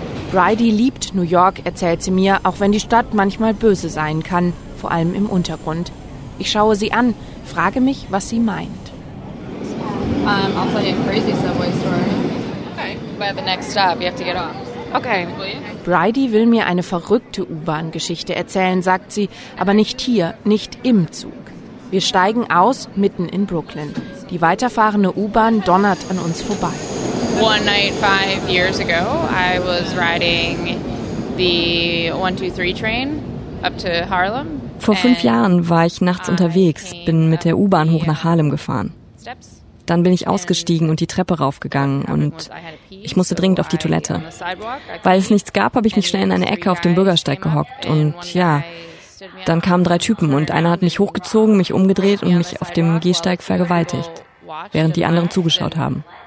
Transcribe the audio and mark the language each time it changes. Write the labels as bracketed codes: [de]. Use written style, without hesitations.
[de] Bridie liebt New York, erzählt sie mir, auch wenn die Stadt manchmal böse sein kann, vor allem im Untergrund. Ich schaue sie an, frage mich, was sie meint. [en] I'll tell you a crazy subway story. The next stop, you have to get off. Okay. [de] Bridie will mir eine verrückte U-Bahn-Geschichte erzählen, sagt sie, aber nicht hier, nicht im Zug. Wir steigen aus, mitten in Brooklyn. Die weiterfahrende U-Bahn donnert an uns vorbei. [en] One night 5 years ago, I was riding the 123 train up to Harlem. [de] Vor 5 Jahren war ich nachts unterwegs, bin mit der U-Bahn hoch nach Harlem gefahren. Dann bin ich ausgestiegen und die Treppe raufgegangen und ich musste dringend auf die Toilette. Weil es nichts gab, habe ich mich schnell in eine Ecke auf dem Bürgersteig gehockt und ja, dann kamen 3 Typen und einer hat mich hochgezogen, mich umgedreht und mich auf dem Gehsteig vergewaltigt, während die anderen zugeschaut haben.